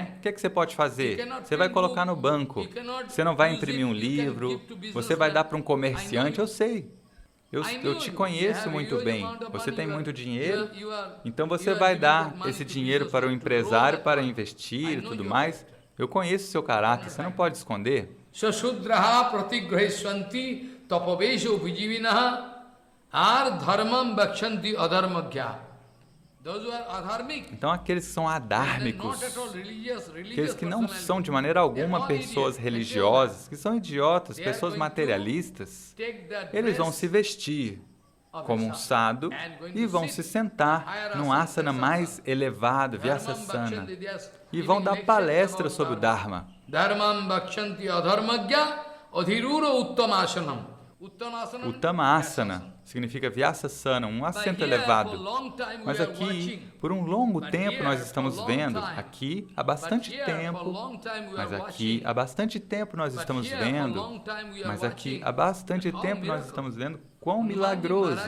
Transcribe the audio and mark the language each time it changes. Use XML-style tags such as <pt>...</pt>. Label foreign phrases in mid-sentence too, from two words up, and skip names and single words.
<pt>O que é que você pode fazer? Você vai colocar no banco. Você não vai imprimir um livro. Você vai dar para um comerciante. Eu sei. Eu te conheço muito bem. Você tem muito dinheiro, então você vai dar esse dinheiro para o empresário para investir e tudo mais. Eu conheço o seu caráter. Você não pode esconder.</pt> <sa>Sasudraha pratigrahishvanti tapaveshu vijivinaha ar dharmam bakshanti adharmagya.</sa> <pt>Então, aqueles que são adármicos, aqueles que não são de maneira alguma pessoas religiosas, que são idiotas, pessoas materialistas, eles vão se vestir como um sadhu e vão se sentar num asana mais elevado, Vyasasana, e vão dar palestra sobre o Dharma.</pt> <sa>Dharmam bakshanti adharmagya adhirura uttamasanam.</sa> <pt>Uttanasana significa Vyasasana, um assento elevado. Mas aqui, por um longo tempo, nós estamos vendo, aqui há bastante tempo, mas aqui há bastante tempo nós estamos vendo, mas aqui há bastante tempo nós estamos vendo quão milagroso.</pt>